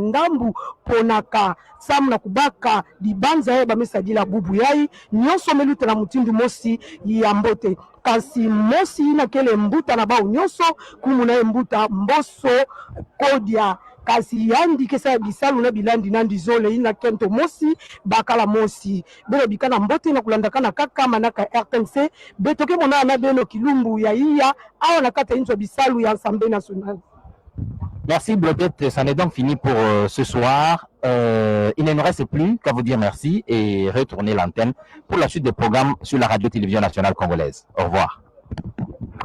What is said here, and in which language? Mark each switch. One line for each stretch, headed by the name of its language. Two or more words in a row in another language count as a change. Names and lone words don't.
Kituba (Democratic Republic of Congo): ndambu ponaka samu na kubaka libanza ye bamesadila bubu yai nyonso meluta na mutindu mosi ya mbote kasi mosi na kele mbuta na bao nyonso kumuna mbuta mboso kodia kasi yandi kesa bisalu na bilandi nandi zole ina kento mosi bakala mosi bele bikana mbote na kulandaka na kaka manaka RTNC betoke mona na beno kilumbu ya iya awa na kata inzo bisalu ya Assemblée nationale.
French: Merci Brodette, c'en est donc fini pour ce soir. Il ne nous reste plus qu'à vous dire merci et retourner l'antenne pour la suite des programmes sur la radio-télévision nationale congolaise. Au revoir.